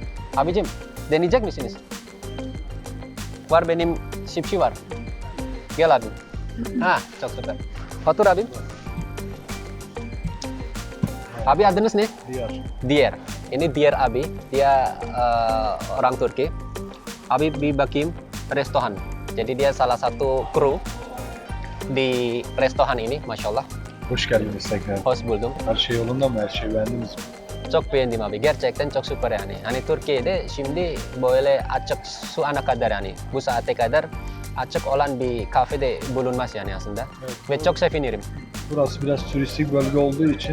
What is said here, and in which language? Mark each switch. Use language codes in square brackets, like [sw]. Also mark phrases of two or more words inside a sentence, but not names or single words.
[tr] Abicim, deneyecek misiniz? Var benim şipşi var. Gel abim. Ha, çok süper. Otur abim. Abi adınız ne? Diyar. [id] Dier. Ini Dier abi. Dia orang Turki. [tr] Abi bir bakayım restoran. [id] Jadi dia salah satu kru di restoran ini, [ar] ما شاء الله. [tr] Hoş geldiniz tekrar. Hoş buldum. Her şey yolunda mı? Her şeyi beğendiniz mi? Çok beğendim abi. Gerçekten çok süper yani. Hani Türkiye'de şimdi böyle açık şu ana kadar yani. Bu saate kadar açık olan bir kafede bulunmaz yani aslında. Evet, Ve çok sevinirim. Burası biraz turistik bölge olduğu için